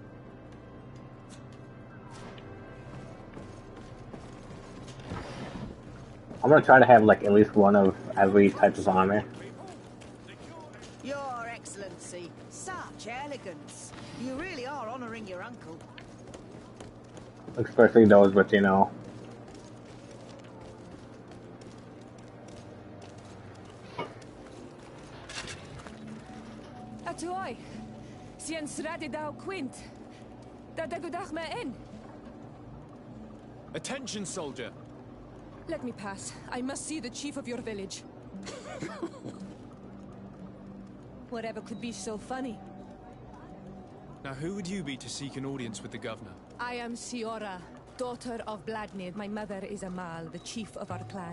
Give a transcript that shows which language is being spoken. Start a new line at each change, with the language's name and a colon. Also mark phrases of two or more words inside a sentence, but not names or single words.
English: I'm gonna try to have like at least one of every type of armor. Your Excellency, such elegance. You really are honoring your uncle. Especially those with, you know. Atuai, sien sradi dau quint. Da dagudach me in. Attention, soldier. Let me pass. I must see the chief of your village. Whatever could be so funny? Now, who would you be to seek an audience with the governor? I am Siora, daughter of Vladnid. My mother is Amal, the chief of our clan.